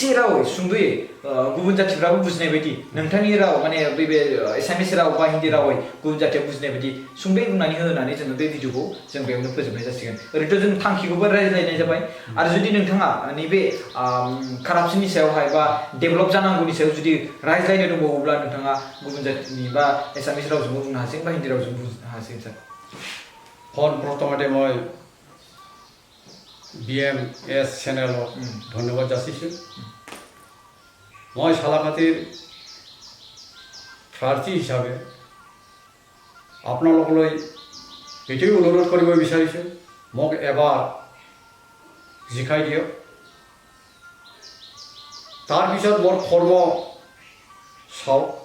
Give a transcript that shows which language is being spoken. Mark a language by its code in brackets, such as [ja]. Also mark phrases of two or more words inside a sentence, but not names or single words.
[brx] रावै सुंद'यै गुबुन जाथिफ्राबो बुजिनाय बायदि नोंथांनि राव माने बे एसामिस राव बा हिन्दी रावै गुबुन जाथिया बुजिनाय बायदि सुंद'यै बुंनानै होनानै जोङो बे भिडिअखौ जों बेयावनो फोजोबनाय जासिगोन ओरैनोथ' जों थांखिखौबो रायज्लायनाय जाबाय आरो जुदि नोंथाङा नैबे कारापसननि सायावहाय बा डेभेलप जानांगौनि सायाव जुदि रायज्लायनो दंबावोब्ला नोंथाङा गुबुन जातिनि बा एसामिस रावजोंबो बुंनो हासिगोन बा हिन्दी रावजों बुंनो हासिगोन सार [as] प्रथमते মই BMS চেনেলক ধন্যবাদ যাচিছোঁ মই সালাকাটিৰ প্ৰাৰ্থী হিচাপে আপোনালোকলৈ এইটোৱে অনুৰোধ কৰিব বিচাৰিছোঁ মোক এবাৰ জিকাই দিয়ক তাৰপিছত মোৰ কৰ্ম চাওক